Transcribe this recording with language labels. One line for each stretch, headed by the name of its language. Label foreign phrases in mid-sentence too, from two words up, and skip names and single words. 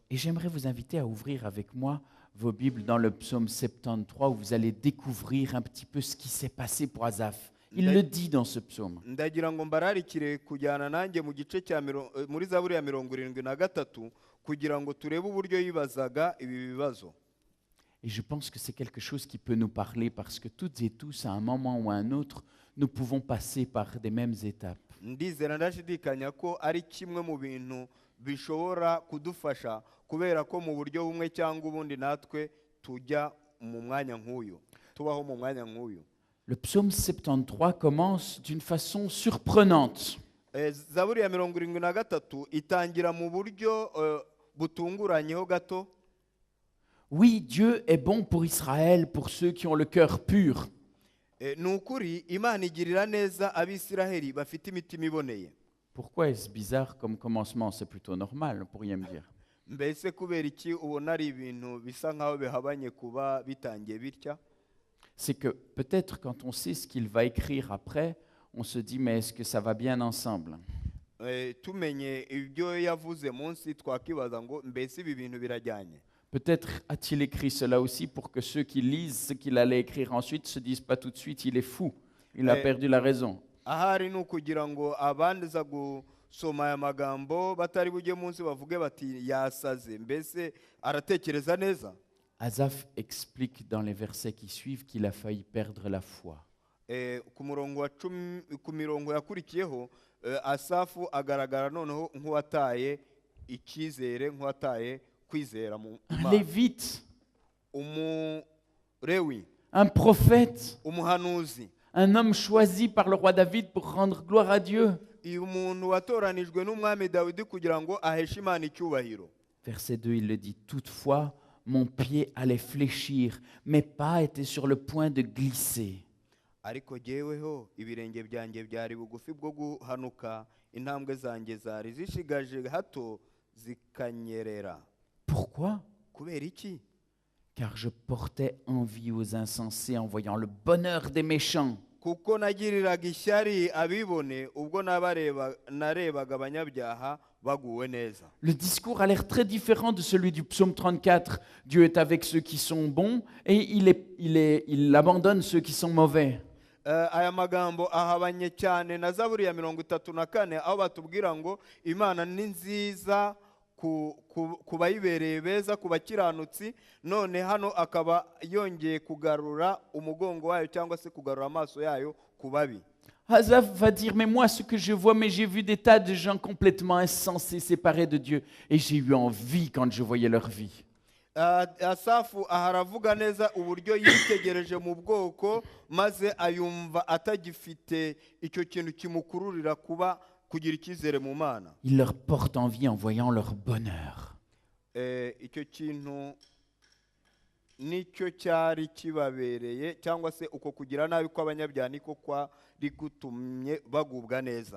French: Et j'aimerais vous inviter à ouvrir avec moi vos Bibles dans le psaume 73 où vous allez découvrir un petit peu ce qui s'est passé pour Asaph. Il le dit dans ce psaume.
Kinyarwanda: Ndagira ngo mbararikire kujyana nanjye mu gice cya muri Zaburi ya 73 kugira ngo turebe uburyo yibazaga ibi bibazo.
French: Et je pense que c'est quelque chose qui peut nous parler parce que toutes et tous, à un moment ou à un autre, nous pouvons passer par des mêmes étapes.
Kinyarwanda: Ndizera ndashidikanya ko ari kimwe mu bintu bishobora kudufasha kubera ko mu buryo bumwe cyangwa ubundi natwe tujya mu mwanya nk'uyu, tubaho mu mwanya nk'uyu.
French: Le psaume 73 commence d'une façon surprenante.
Kinyarwanda: Zaburi ya 73 itangira mu buryo butunguranyeho gato.
French: Oui, Dieu est bon pour Israël, pour ceux qui ont le cœur pur.
Kinyarwanda: Nukuri Imana igirira neza abisiraheli bafite imitima iboneye.
French: Pourquoi est-ce bizarre comme commencement? C'est plutôt normal, vous pourriez me dire.
Kinyarwanda: Mbese kubera iki ubona ari ibintu bisa nkaho bihabanye kuba bitangiye bitya?
French: C'est que peut-être quand on sait ce qu'il va écrire après, on se dit mais est-ce que ça va bien ensemble?
Kinyarwanda: Tumenye ibyo yavuze munsi twakibaza ngo mbese ibi bintu birajyanye.
French: Peut-être a-t-il écrit cela aussi pour que ceux qui lisent ce qu'il allait écrire ensuite se disent pas tout de suite il est fou, il a perdu la raison.
Kinyarwanda: Ahari nukugira ngo abandiza gusoma aya magambo batari bujye munsi bavuge bati yasaze, mbese aratekereza neza.
French: Asaph explique dans les versets qui suivent qu'il a failli perdre la foi.
Kinyarwanda: Ku mirongo yakurikiyeho Asafu agaragara noneho nk'uwataye icyizere, nk'uwataye kwizera mu
French: Un lévite,
Kinyarwanda: umurewi,
French: un prophète,
Kinyarwanda: umuhanuzi,
French: un homme choisi par le roi David pour rendre gloire à Dieu.
Kinyarwanda: uyu muntu watoranijwe n'umwami Dawidi kugira ngo aheshe Imana icyubahiro.
French: Verset 2, il le dit, toutefois, mon pied allait fléchir, mes pas étaient sur le point de glisser.
Kinyarwanda: Ariko jyeweho ibirenge byanjye byari bugufi bwo guhanuka, intambwe zanjye zari zishigaje hato zikanyerera.
French: Pourquoi?
Kinyarwanda: Kubera iki?
French: Car je portais envie aux insensés en voyant le bonheur des méchants.
Kinyarwanda: Kuko nagiriraga ishyari abibone ubwo narebaga abanyabyaha baguwe neza.
French: Le discours a l'air très différent de celui du psaume 34. Dieu est avec ceux qui sont bons et il abandonne ceux qui sont mauvais.
Kinyarwanda: Aya magambo ahabanye cyane na Zaburi ya 34 aho batubwira ngo Imana ni nziza ku bayibereye beza, ku bakiranutsi, none hano akaba yongeye kugarura umugongo wayo cyangwa se kugarura amaso yayo ku babi.
French: Asaph va dire, mais moi ce que je vois, mais j'ai vu des tas de gens complètement insensés, séparés de Dieu, et j'ai eu envie quand je voyais leur vie.
Kinyarwanda: Asafu aharavuga neza uburyo yitegereje mu bwoko maze ayumva atagifite icyo kintu kimukururira kugira icyizere mu Mana.
French: Il leur porte envie en voyant leur bonheur.
Kinyarwanda: Icyo kintu nicyo cyari kibabereye cyangwa se uko kugira nabi kw'abanyabyaha niko kwari gutumye bagubwa neza.